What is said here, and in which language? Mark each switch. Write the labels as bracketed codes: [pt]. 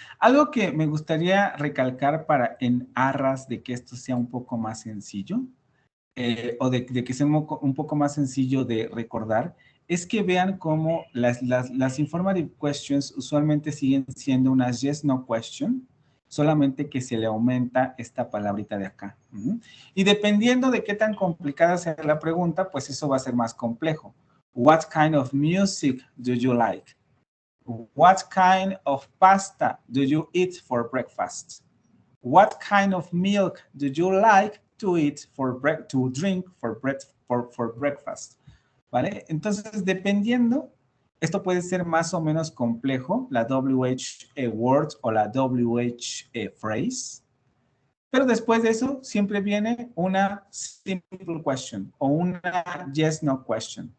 [es] Algo que me gustaría recalcar para en aras de que esto sea un poco más sencillo, o de que sea un poco más sencillo de recordar, es que vean cómo las informative questions usualmente siguen siendo unas yes, no question, solamente que se le aumenta esta palabrita de acá. Y dependiendo de qué tan complicada sea la pregunta, pues eso va a ser más complejo. [en] What kind of music do you like? What kind of pasta do you eat for breakfast? What kind of milk do you like to eat to drink for breakfast? [es] ¿Vale? Entonces, dependiendo, esto puede ser más o menos complejo, la WH word o la WH phrase. Pero después de eso siempre viene una simple question o una yes, no question.